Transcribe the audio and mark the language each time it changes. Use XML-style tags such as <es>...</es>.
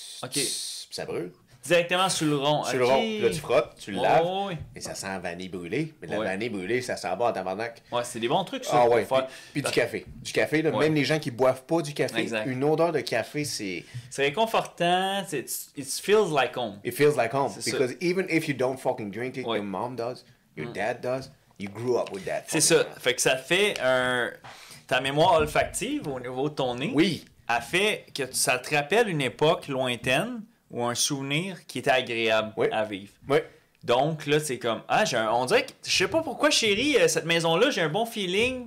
<fr>Puis ça brûle. Directement sur le rond. Sur le rond. Puis là, tu frottes, tu le laves. Et ça sent la vanille brûlée. Mais la vanille brûlée, ça sent bon en tabarnak. Ouais, c'est des bons trucs, ça. Ah ouais. Puis du café. Du café, là, même les gens qui boivent pas du café, une odeur de café, c'est... C'est réconfortant.</fr> <en>It feels like home. It feels like home. Because even if you don't fucking drink it, your mom does, your dad does, you grew up with that.</en> <fr>C'est ça. Fait que ça fait ta mémoire olfactive au niveau de ton nez. Oui. A fait que ça te rappelle une époque lointaine ou un souvenir qui était agréable à vivre. Oui. Donc, là, c'est comme, on dirait que, je sais pas pourquoi, chérie, cette maison-là, j'ai un bon feeling.</fr>